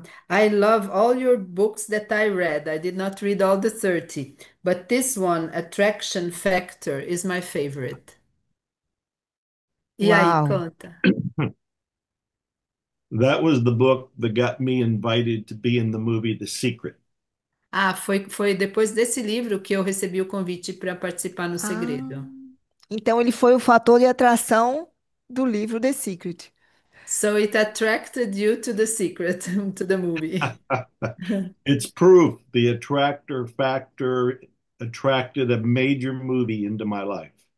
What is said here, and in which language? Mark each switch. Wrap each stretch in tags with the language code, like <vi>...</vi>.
<en>I love all your books that I read. I did not read all the 30, but this one, Attraction Factor, is my favorite.</en> <pt>E aí, Uau! conta.</pt> <en>That was the book that got me invited to be in the movie The Secret.</en> <pt>Ah, foi depois desse livro que eu recebi o convite para participar no Ah, Segredo. então ele foi o fator de atração do livro The Secret.</pt> <en>So it attracted you to the secret, to the movie. It's proof the attractor factor attracted a major movie into my life.</en>